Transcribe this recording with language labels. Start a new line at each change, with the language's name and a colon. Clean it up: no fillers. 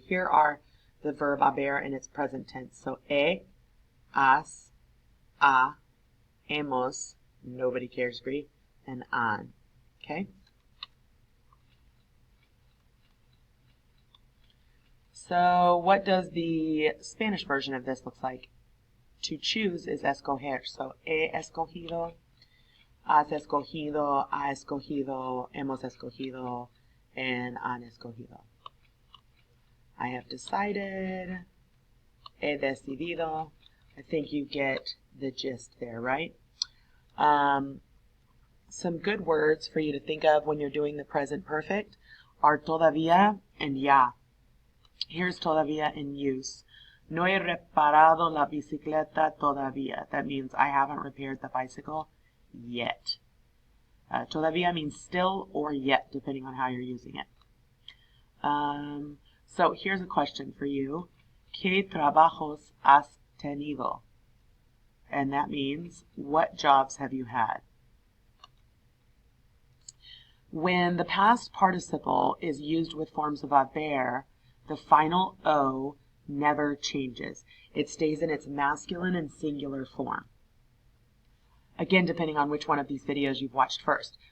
English: Here are the verb haber in its present tense. So has, a, hemos, nobody cares Greek, and han. Okay? So what does the Spanish version of this look like? To choose is escoger.
Spanish: So he escogido, has escogido, ha escogido, hemos escogido, and han escogido.
English: I have decided,
Spanish: he decidido.
English: I think you get the gist there, right? Some good words for you to think of when you're doing the present perfect are todavía and ya. Here's todavía in use.
Spanish: No he reparado la bicicleta todavía.
English: That means I haven't repaired the bicycle yet. Todavía means still or yet, depending on how you're using it. So here's a question for you.
Spanish: ¿Qué trabajos has tenido?
English: And that means, what jobs have you had? When the past participle is used with forms of haber, the final O never changes. It stays in its masculine and singular form. Again, depending on which one of these videos you've watched first.